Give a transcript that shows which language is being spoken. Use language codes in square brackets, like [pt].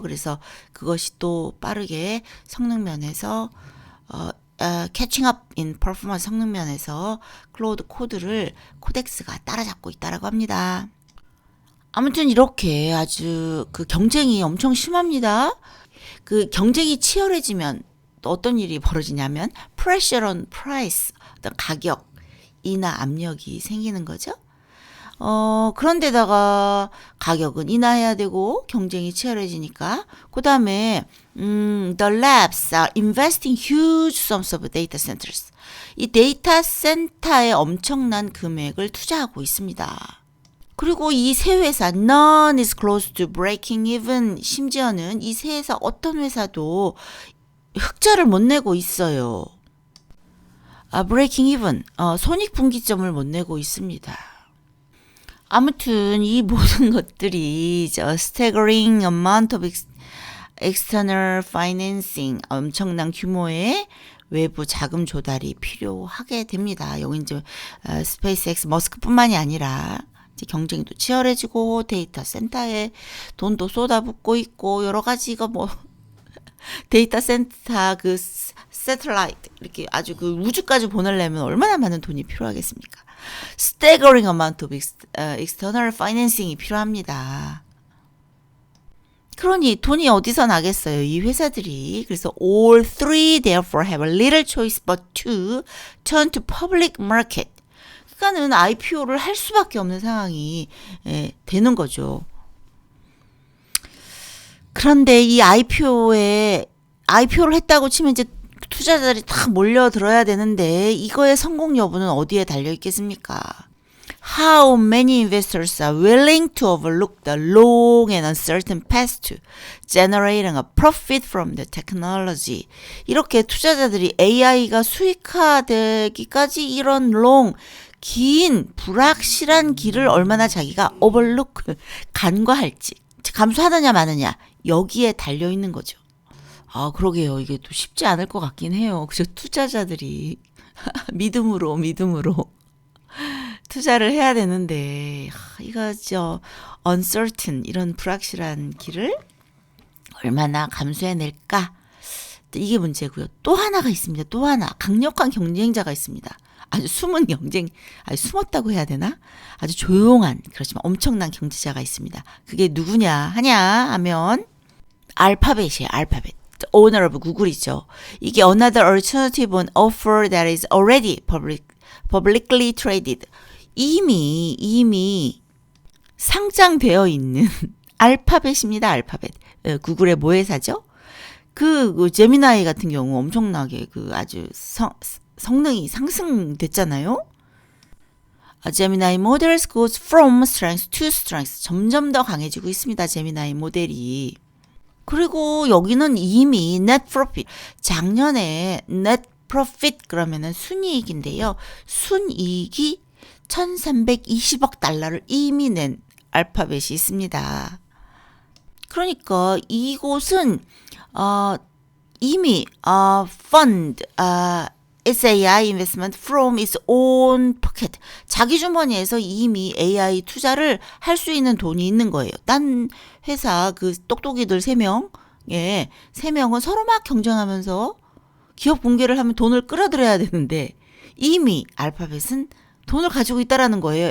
[ko] 그래서 그것이 또 빠르게 성능 면에서 [en] 캐칭 업 인 퍼포먼스 [ko] 성능 면에서 클로우드 코드를 코덱스가 따라잡고 있다라고 합니다. 아무튼 이렇게 아주 그 경쟁이 엄청 심합니다. 그 경쟁이 치열해지면 또 어떤 일이 벌어지냐면 [en] pressure on price [ko] 어떤 가격 인하 압력이 생기는 거죠. 그런데다가 가격은 인하해야 되고 경쟁이 치열해지니까 그 다음에 [en] the labs are investing huge sums of data centers. [ko] 이 데이터 센터에 엄청난 금액을 투자하고 있습니다. 그리고 이 세 회사 [en] none is close to breaking even. [ko] 심지어는 이 세 회사 어떤 회사도 흑자를 못 내고 있어요. breaking even 손익분기점을 못 내고 있습니다. 아무튼 이 모든 것들이 [en] staggering amount of external financing [ko] 엄청난 규모의 외부 자금 조달이 필요하게 됩니다. 여기 이제 스페이스X 머스크뿐만이 아니라 이제 경쟁도 치열해지고 데이터 센터에 돈도 쏟아붓고 있고 여러 가지 이거 뭐 데이터 센터 그 세틀라이트 이렇게 아주 그 우주까지 보내려면 얼마나 많은 돈이 필요하겠습니까? [en] staggering amount of external financing [ko] 이 필요합니다. 그러니 돈이 어디서 나겠어요? 이 회사들이. 그래서 [en] all three therefore have little choice but to turn to public market. [ko] 그러니까는 IPO를 할 수밖에 없는 상황이 되는 거죠. 그런데 이 IPO를 했다고 치면 이제 투자자들이 다 몰려들어야 되는데 이거의 성공 여부는 어디에 달려 있겠습니까? [en] How many investors are willing to overlook the long and uncertain path to generating a profit from the technology. [ko] 이렇게 투자자들이 AI가 수익화되기까지 이런 long, 긴, 불확실한 길을 얼마나 자기가 overlook, 간과할지, 감수하느냐 마느냐, 여기에 달려있는 거죠. 아, 그러게요. 이게 또 쉽지 않을 것 같긴 해요. 그죠? 투자자들이 믿음으로 투자를 해야 되는데 이거 uncertain 이런 불확실한 길을 얼마나 감수해낼까? 이게 문제고요. 또 하나가 있습니다. 또 하나 강력한 경쟁자가 있습니다. 아주 숨은 숨었다고 해야 되나? 아주 조용한 그렇지만 엄청난 경쟁자가 있습니다. 그게 누구냐 하면 알파벳이에요. 알파벳. [en] Owner of [ko] 구글이죠. 이게 [en] another alternative on offer that is already publicly traded. [ko] 이미 상장되어 있는 알파벳입니다. 알파벳. 구글의 모회사죠. 그 제미나이 같은 경우 엄청나게 아주 성능이 상승됐잖아요. [en] 제미나이 models goes from strength to strength. [ko] 점점 더 강해지고 있습니다. 제미나이 모델이. 그리고 여기는 이미 net profit. 작년에 net profit 그러면은 순이익인데요. 순이익이 1320억 달러를 이미 낸 알파벳이 있습니다. 그러니까 이곳은 이미 [en] fund SAI investment from its own pocket. [ko] 자기 주머니에서 이미 AI 투자를 할 수 있는 돈이 있는 거예요. 딴 회사 똑똑이들 3명, 3명은 서로 막 경쟁하면서 기업 공개를 하면 돈을 끌어들여야 되는데 이미 알파벳은 돈을 가지고 있다라는 거예요.